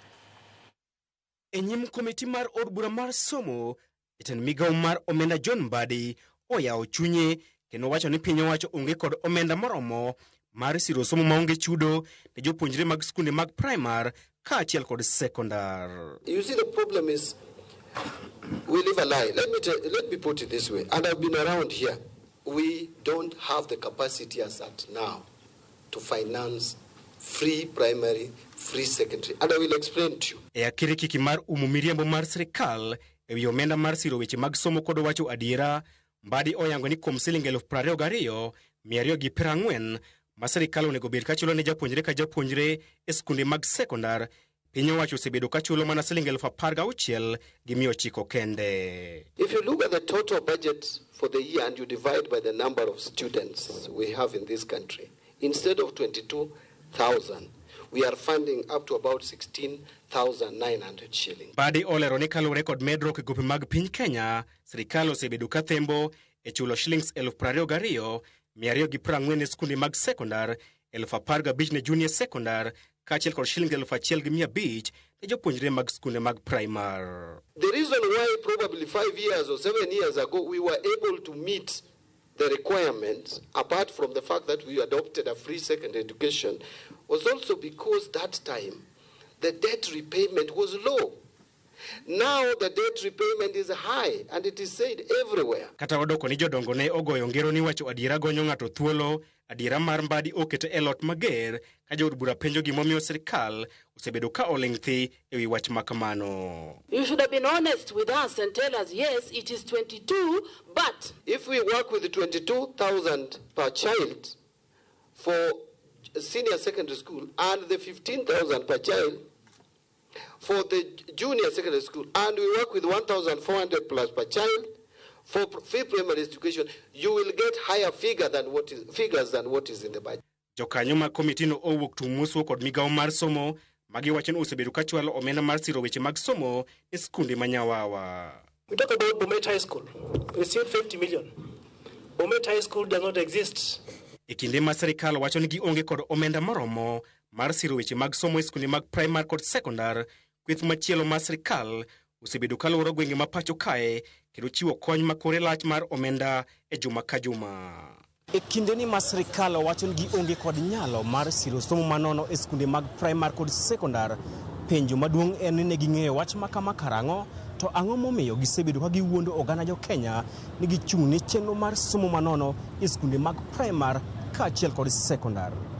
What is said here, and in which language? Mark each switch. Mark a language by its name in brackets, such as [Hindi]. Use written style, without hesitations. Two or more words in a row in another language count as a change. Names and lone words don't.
[Luo (Kenya and Tanzania)] E nyim komiti mar od bura mar somo, jatend migao mar Omenda John Mbadi oyawo chunye kendo wacho ni piny owacho onge kod omenda moromo mar siro somo maonge chudo ne jopuonjre mag skunde mag praimar kaachiel kod sekondar. [English] You see, the problem is we live a lie. Let me put it this way, and I've been around here. We don't have the capacity as at now to finance free primary, free secondary, and I will explain to you. [Luo (Kenya and Tanzania)] E akiri kiki mar miriambo mar sirikal ewi omenda mar siro weche mag somo kod wacho adiera, Mbadi oyango ni kuom siling 22,240 ma sirikal onego bed ka chulo ne japuonjre ka japuonjre e skunde mag sekondar, piny owacho osebedo ka chulo mana siling 16,900 kende. [English] If you look at the total budget for the year and you divide by the number of students we have in this country, instead of 22,000, we are funding up to about 16,900 shillings. [Luo (Kenya and Tanzania)] Mbadi olero ni kaluwore kod medruok e gope mag piny Kenya, sirikal osebedo ka thembo e chulo shillings 22,240 ne skunde mag sekondar, 15,000 ne junior sekondar, kaachiel kod shillings 1,500 ne jopuonjre mag skunde mag praimar. [English] The reason why probably 5 years or 7 years ago we were able to meet the requirements, apart from the fact that we adopted a free secondary education, was also because that time the debt repayment was low. Now the debt repayment is high and it is said everywhere. [Luo (Kenya and Tanzania)] Kata odoko ni jodongo ne ogoyo ngero ni wacho adiera gonyo ng'ato thuolo, adiera mar Mbadi oketo e lot mager ka jood bura penjo gimomiyo sirikal osebedo ka oling' thi ewi wach makamano. [English] You should have been honest with us and tell us, yes, it is 22, but if we work with 22,000 per child for senior secondary school and the 15,000 per child for the junior secondary school, and we work with 1,400 plus per child for free primary education, you will get higher figures than what is in the budget. [Luo (Kenya and Tanzania)] Jokanyo ma komiti no owuok tumuso kod migao mar somo magiwacho ni osebedo ka chwalo omenda mar siro weche mag somo e skunde ma Nyawawa. [English] We talk about Bomet High School. We received 50 million. Bomet High School does not exist. [Luo (Kenya and Tanzania)] E kinde ma sirikal wacho ni gionge kod omenda moromo mar siro weche mag somo e skunde mag praimar kod sekondar, kweth machielo ma sirikal osebedo ka luoro gwenge ma pacho kae kendo chiwo kony ma kore lach mar omenda e juma ka juma. E kinde ni ma sirikal wacho ni gionge kod nyalo mar siro somo manono e skunde mag praimar kod sekondar, penjo maduong' en ni ne ging'eyo wach makama karang'o, to ang'o momiyo gisebedo ka giwuondo oganda jo Kenya ni gichung' ne chenro mar somo manono e skunde mag praimar kaachiel kod sekondar.